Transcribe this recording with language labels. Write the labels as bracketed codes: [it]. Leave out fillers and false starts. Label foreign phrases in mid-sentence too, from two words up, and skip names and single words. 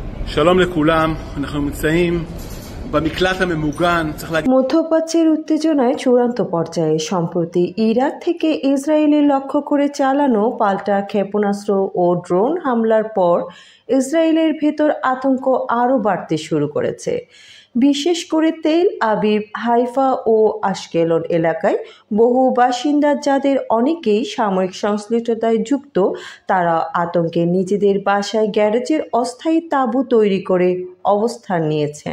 [he] שלום לכולם, אנחנו נמצאים במקלט הממוגן, צריך להגיד [bn] মধ্যপ্রাচ্যের উত্তেজনায় চূড়ান্ত পর্যায়ে সম্প্রতি ইরাক থেকে ইসরায়েলে লক্ষ্য করে চালানো পাল্টা ক্ষেপণাস্ত্র ও ড্রোন হামলার পর ইসরায়েলের ভেতর আতঙ্ক আরও বাড়তে শুরু করেছে। বিশেষ করে তেল আবিব, হাইফা ও আশকেলন এলাকায় বহু বাসিন্দা, যাদের অনেকেই সামরিক সংশ্লিষ্টতায় যুক্ত, তারা আতঙ্কে নিজেদের বাসায় গ্যারেজের অস্থায়ী তাঁবু তৈরি করে অবস্থান নিয়েছেন।